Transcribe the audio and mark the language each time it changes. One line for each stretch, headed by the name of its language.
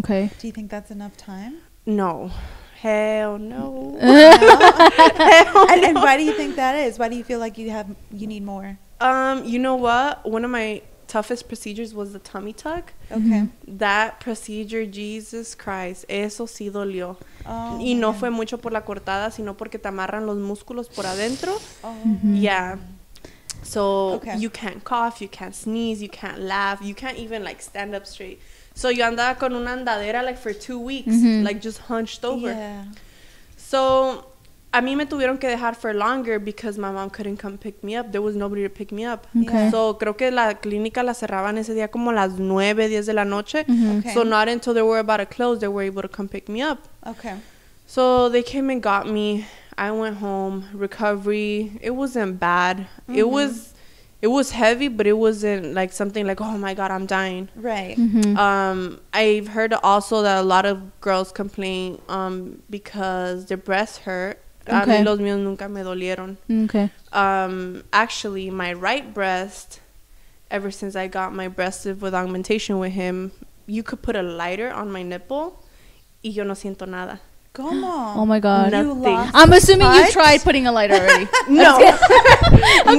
English: Okay. Do you think that's enough time? No. Hell no. And why do you think that is? Why do you feel like you need more? You know what? One of my toughest procedures was the tummy tuck. That procedure, Jesus Christ,
Spanish: eso sí dolió. Y no fue mucho por la cortada, sino porque te amarran los músculos por adentro.
English: Yeah. So you can't cough, you can't sneeze, you can't laugh, you can't even like stand up straight. So
Spanish: yo andaba con una andadera
English: like for 2 weeks, like just hunched over. So
Spanish: a mí me tuvieron que dejar
English: for longer because my mom couldn't come pick me up. There was nobody to pick me up.
Spanish: So creo que la clínica la cerraban ese día como a las 9, 10 de la noche.
English: So not until they were about to close, they were able to come pick me up. So they came and got me. I went home. Recovery, it wasn't bad. It it was heavy, but it wasn't like something like, oh my God, I'm dying. Right. I've heard also that a lot of girls complain because their breasts hurt.
Spanish: A mí los míos nunca me dolieron.
English: Actually, my right breast, ever since I got my breast with augmentation with him, you could put a lighter on my nipple
Spanish: y yo no siento nada. ¿Cómo?
English: Oh my God. Nothing. I'm assuming you tried putting a lighter already. No. I'm